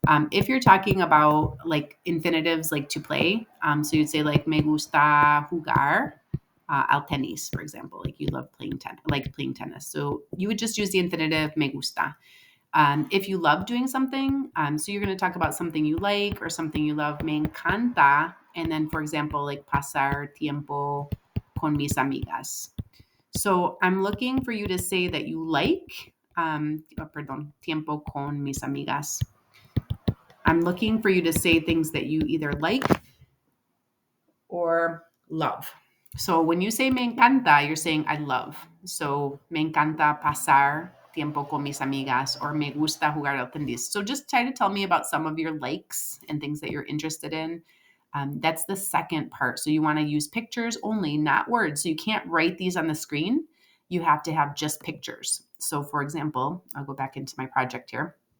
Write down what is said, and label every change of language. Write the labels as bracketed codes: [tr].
[en] If you're talking about like infinitives like to play, so you'd say like [es] me gusta jugar al tenis, [en] for example. Like you love playing tennis. So you would just use the infinitive me gusta. If you love doing something, so you're going to talk about something you like or something you love, me encanta. And then, for example, like [es] pasar tiempo con mis amigas. [en] So I'm looking for you to say that you like, [es] tiempo con mis amigas. [en] I'm looking for you to say things that you either like or love. So when you say me encanta, you're saying I love. [es] So me encanta pasar tiempo con mis amigas or me gusta jugar al tenis. [en] So just try to tell me about some of your likes and things that you're interested in. That's the second part. So you want to use pictures only, not words. So you can't write these on the screen. You have to have just pictures. So for example, I'll go back into my project here.